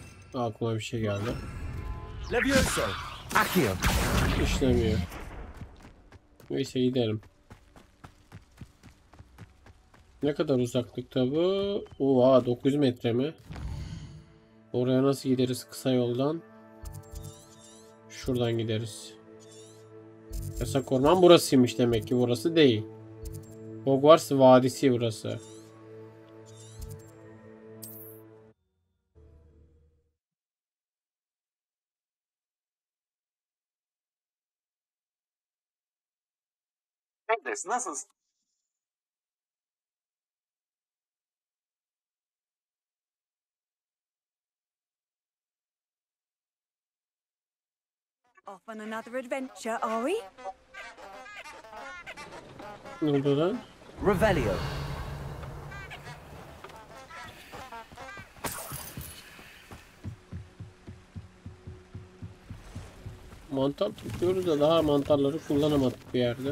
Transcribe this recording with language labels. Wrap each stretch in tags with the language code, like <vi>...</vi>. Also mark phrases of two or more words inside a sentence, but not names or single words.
<tr>Aklıma bir şey geldi. Levioso. Accio. İşlemiyor. Neyse gidelim. Ne kadar uzaklıkta bu? Oha 9 metre mi? Oraya nasıl gideriz kısa yoldan? Şuradan gideriz. Yasak orman burasıymış demek ki, burası değil. Hogwarts Vadisi burası. Nasılsın?</tr> <en>Off on another adventure, are we?</en> <tr>Ne oldu lan? Revelio. Mantar tutuyoruz da daha mantarları kullanamadık bir yerde.</tr>